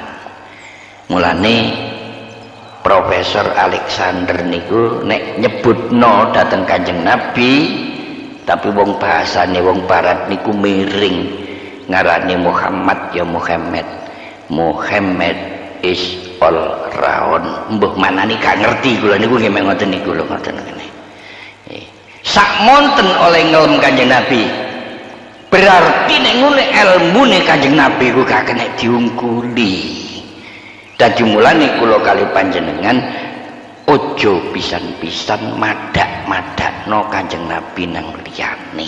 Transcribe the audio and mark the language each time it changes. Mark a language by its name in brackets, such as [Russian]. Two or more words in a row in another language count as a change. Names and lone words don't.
[Javanese] Mulane Profesor Alexander niku nek nyebutno dateng Kanjeng Nabi, tapi wong bahasane wong barat niku miring, ngarane Muhammad ya Muhammad. [English] Muhammad is all round. [Javanese] Mbah manani gak ngerti kula niku nggih ngoten niku lho ngoten ngene. Sak monten oleh ngelem Kanjeng Nabi. Berarti nek ngene ilmune Kanjeng Nabi ku gak kena diungkuli. Dadi mulane kula kali panjenengan ojo pisan-pisan madak-madakno Kanjeng Nabi nang liyane.